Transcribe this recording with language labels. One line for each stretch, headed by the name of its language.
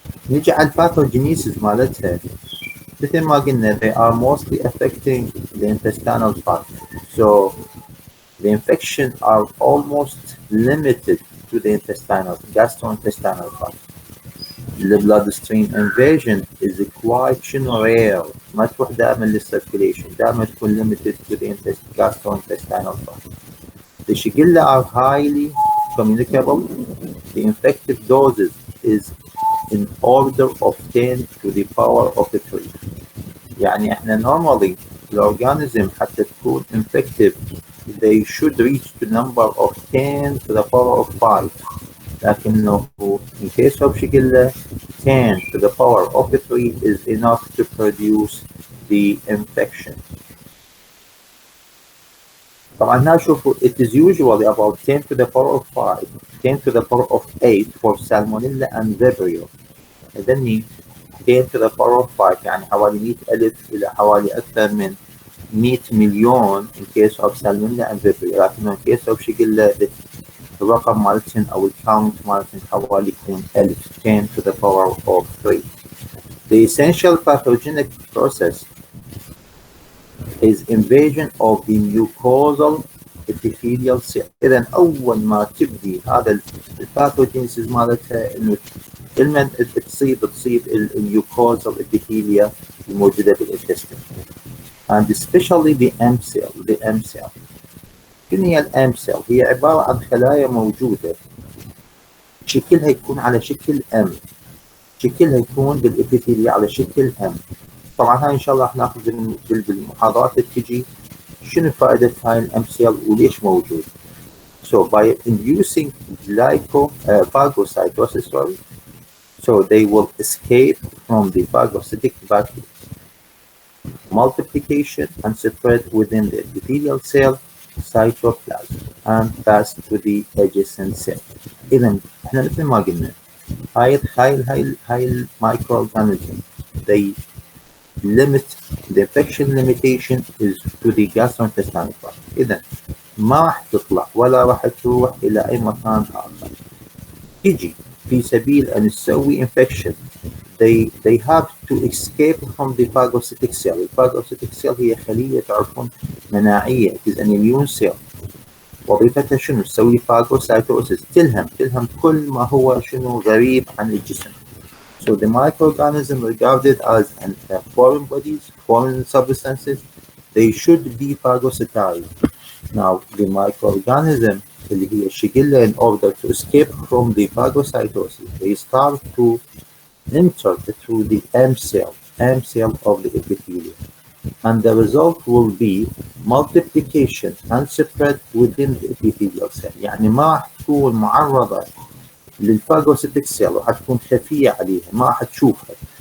Arabic: نيجي على الباثوجينيسيس مالتها. مثل ما قلنا
English: they are mostly affecting the intestinal tract. So the infection are almost limited to the gastrointestinal tract. The bloodstream invasion is quite rare.
Arabic: ما تروح دائما للcirculation, دائما تكون
English: limited to the gastrointestinal tract. The Shigella are highly communicable. The infective doses is in order of 10 to the power of 3.
Arabic: يعني احنا
English: normally the organism
Arabic: حتى تكون
English: infective they should reach the number of 10 to the power of 5.
Arabic: لكنه
English: in case of Shigella 10 to the power of 3 is enough to produce the infection.
Arabic: طبعا هنا شوفوا
English: it is usually about 10 to the power of 5, 10 to the power of 8 for Salmonella and Vibrio.
Arabic: إذن
English: 10 to the power of 5
Arabic: يعني حوالي 100,000 إلى حوالي أكثر من 100 مليون
English: in case of Salmonella and Vibrio.
Arabic: لكن
English: in case of Shigella
Arabic: الرقم مالتهم أو الكاونت مالتهم حوالي يكون 1000,
English: 10 to the power of 3. The essential pathogenic process is invasion of the mucosal epithelial cell.
Arabic: إذا أول ما تبدي هذا الباثوجينيسيس مالتها إنه لما تصيب الميوكوزال epithelial الموجودة بالintestine,
English: and especially the M cell.
Arabic: شنو هي الام سيل؟ هي عبارة عن خلايا موجودة شكلها يكون على شكل M، شكلها يكون بالإبيثيليا على شكل M. طبعا هاي إن شاء الله راح ناخذ بالمحاضرات اللي تجي شنو فائدة هاي الام سيل وليش موجود.
English: So by inducing phagocytosis, so they will escape from the phagocytic vacuum, multiplication and spread within the epithelial cell cytoplasm and pass to the adjacent cell.
Arabic: إذا احنا مثل ما قلنا هاي المايكروorganism
English: they limit the infection limitation is to the gastrointestinal tract.
Arabic: إذا ما راح تطلع ولا راح تروح إلى أي مكان آخر. تجي في سبيل أن تسوي
English: infection they have to escape from the phagocytic cell.
Arabic: الphagocytic cell هي خلية تعرفون مناعية
English: it is an immune cell.
Arabic: وظيفتها شنو؟ تسوي phagocytosis تلهم كل ما هو شنو غريب عن الجسم.
English: So the microorganism regarded as foreign bodies, foreign substances, they should be phagocytized. Now the microorganism
Arabic: اللي هي الشجلة
English: in order to escape from the phagocytosis, they start to enter through the M cell of the epithelium. And the result will be multiplication and spread within the epithelial cell.
Arabic: يعني ما راح تكون معرضة للفاغوسيتك سيل وحتكون خفية عليها ما راح تشوفها.